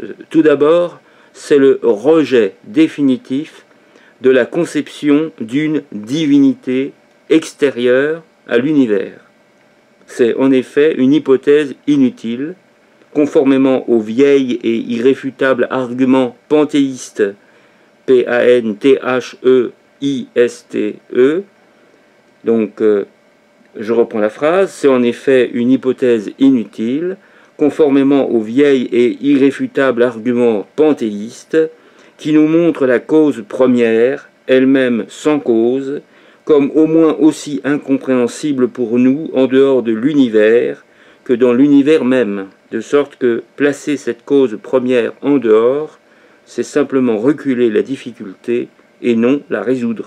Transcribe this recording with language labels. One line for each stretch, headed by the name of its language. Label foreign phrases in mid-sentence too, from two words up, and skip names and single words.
French: Tout d'abord, c'est le rejet définitif de la conception d'une divinité extérieure à l'univers. C'est en effet une hypothèse inutile, conformément aux vieilles et irréfutables arguments panthéistes, P-A-N-T-H-E-I-S-T-E. Donc, je reprends la phrase, c'est en effet une hypothèse inutile, conformément aux vieilles et irréfutables arguments panthéistes, qui nous montrent la cause première, elle-même sans cause, comme au moins aussi incompréhensible pour nous en dehors de l'univers que dans l'univers même, de sorte que placer cette cause première en dehors, c'est simplement reculer la difficulté et non la résoudre.